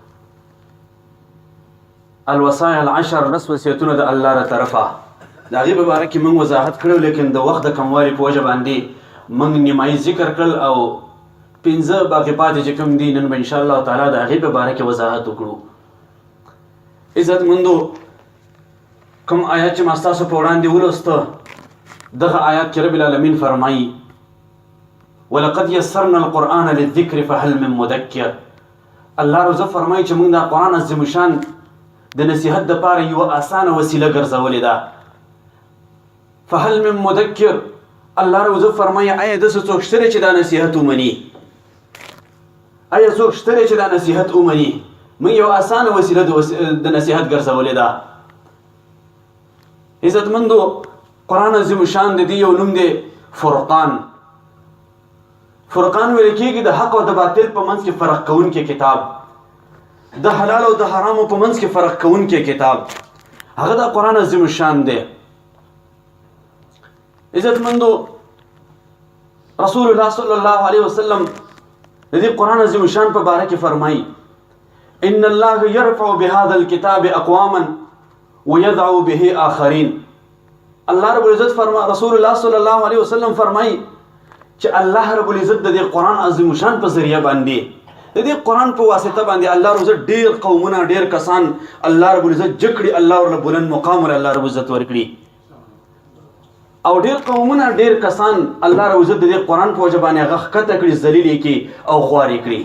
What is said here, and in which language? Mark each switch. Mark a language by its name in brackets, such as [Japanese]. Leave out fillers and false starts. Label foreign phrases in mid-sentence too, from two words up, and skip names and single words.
[Arabic] الوصایا العشر [Pashto] 10 وصیتونه د الله را طرفه د هغې په باره کې موږ وضاحت کړی و، لیکن د وخت د کموالي په وجه باندې موږ نیمایي ذکر کړل او 15 باقي پاتې چې کوم دي نن به انشاءالله تعالی د هغې په باره کې وضاحت وکړو. عزتمندو کوم آیات چې ما ستاسو په وړاندې ولوسته دغه آیات کې [Arabic] رب العالمین [Pashto] فرمایي [Arabic] ولقد یسرنا القرآن للذکر فهل من مدکر. [Pashto] الله روزه فرمایي چې موږ دا قرآن عظیم شان د نصیحت دپاره یوه اسانه وسیله ګرځولې ده. [Arabic] فهل من مدکر [Pashto] الله روزه فرمایي آیا داسې څوک شته چې دا نصیحت ومني؟ آیا څوک شته چې دا نصیحت ومني؟ موږ یو اسانه وسیله د نصیحت ګرځولې ده. عزتمندو قرآن عظیم شان د دې یو نوم دی فرقان. فرقان ویل کېږي د حق او د باطل په منځ کې فرق کوونکی کتاب، د حلال او د حرامو په منځ کې فرق کوونکی کتاب، هغه د قرآن عظیم شان دی. عزتمندو رسول الله [Arabic] صلی الله علیه وسلم [Pashto] د دې قرآن عظیم شان په باره کې فرمایي [Arabic] ان الله يرفع بهذا الكتاب اقواما ويدعو به آخرين. [Pashto] الله رب العزت رسول الله [Arabic] صلی الله علیه وسلم [Pashto] فرمایي چې الله رب العزت د دې قرآن عظیم شان په ذریعه باندې د دې قرآن په واسطه باندې الله رب العزت ډېر قومونه ډېر کسان الله رب العزت جکړي، الله ورله بلند مقام ورله الله رب العزت ورکړي، او ډېر قومونه ډېر کسان الله رب العزت د دې قرآن په وجه باندې هغه ښکته کړي، ذلیل یې کړي او خوار یې کړي.